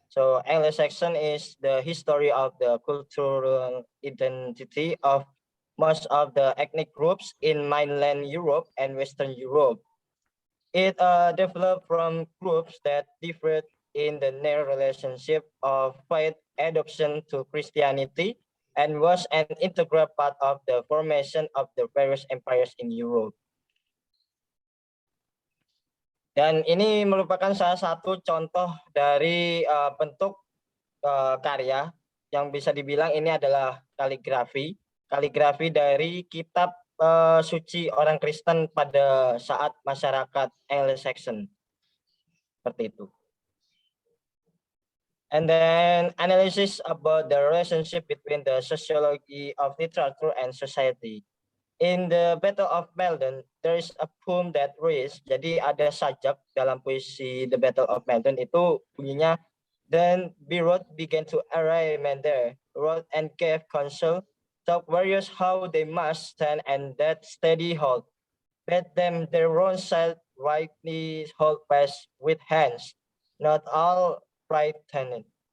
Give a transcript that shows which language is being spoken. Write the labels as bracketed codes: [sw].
[en] So Anglo-Saxon is the history of the cultural identity of most of the ethnic groups in mainland Europe and Western Europe. It developed from groups that differed in the narrow relationship of faith adoption to Christianity and was an integral part of the formation of the various empires in Europe. [id] Dan ini merupakan salah satu contoh dari bentuk karya yang bisa dibilang ini adalah kaligrafi dari kitab suci orang Kristen pada saat masyarakat Anglo-Saxon. Seperti itu. [en] And then analysis about the relationship between the sociology of literature and society. In the Battle of Maldon, there is a poem that reads, [id] jadi ada sajak dalam puisi The Battle of Maldon itu bunyinya, [en] then Birot began to array men there, wrote and gave counsel, taught warriors how they must stand and that steady hold, bade them their own side rightly hold fast with hands, not all frightened.